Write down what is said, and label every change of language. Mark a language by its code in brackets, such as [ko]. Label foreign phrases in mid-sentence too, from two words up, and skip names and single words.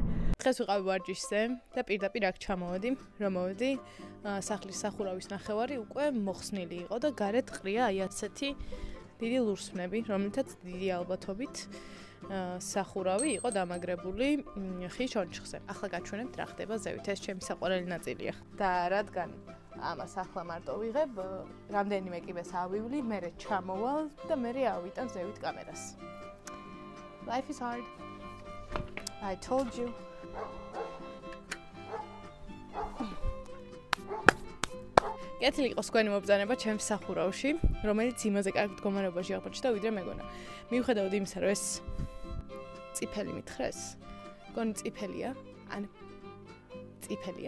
[ka] დღეს ვიყავი ვარჯიშზე და პირდაპირ აქ ჩამოვედი, რომ მოვედი სახლის სახურავის ნახევარი უკვე მოხსნილი იყო და გარეთ ყრია აი ასეთი დიდი ლურსმნები, რომელთაც დიდი ალბათობით სახურავი იყო დამაგრებული ხის ჩონჩხზე. ახლა გაჩვენებთ რა ხდება ზევით, ეს ჩემი საყვარელი ნაწილია. და რადგან ამას ახლა მარტო ვიღებ, რამდენიმე კიბეს ავივლი, მერე ჩამოვალ და მერე ავიტან ზევით კამერას. [en] Life is hard. I told you. [ka] კეთილი იყოს თქვენი მობრძანება ჩემს სახურავში, რომელიც იმაზე კარგ მდგომარეობაში აღმოჩნდა ვიდრე მეგონა. მივხვდეთ იმისა, რომ ეს წიფელი მითხრეს. გონი წიფელია, ან წიფელია.